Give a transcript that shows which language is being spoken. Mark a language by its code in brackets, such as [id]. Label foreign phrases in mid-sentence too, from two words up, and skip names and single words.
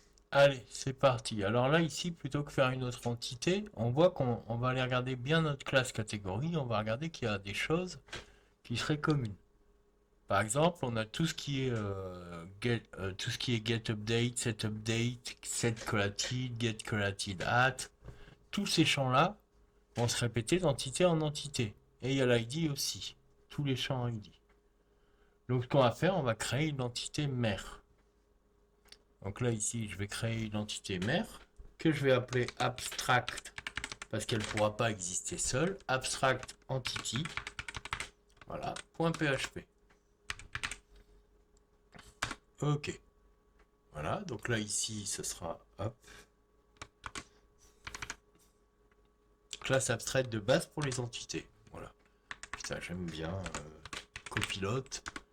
[fr] Allez, c'est parti. Alors là, ici, plutôt que faire une autre entité, on voit qu'on va aller regarder bien notre classe catégorie. On va regarder qu'il y a des choses qui seraient communes. Par exemple, on a tout ce qui est tout ce qui est [en] get update, set created, get created at. [fr] Tous ces champs-là vont se répéter d'entité en entité. Et il y a l'ID aussi. Tous les champs ID. Donc, ce qu'on va faire, on va créer une entité mère. Donc là, ici, je vais créer une entité mère que je vais appeler abstract parce qu'elle ne pourra pas exister seule. Abstract entity. Voilà. .php. Ok. Voilà. Donc là, ici, ce sera hop, classe abstraite de base pour les entités. Voilà. Putain, j'aime bien copilote.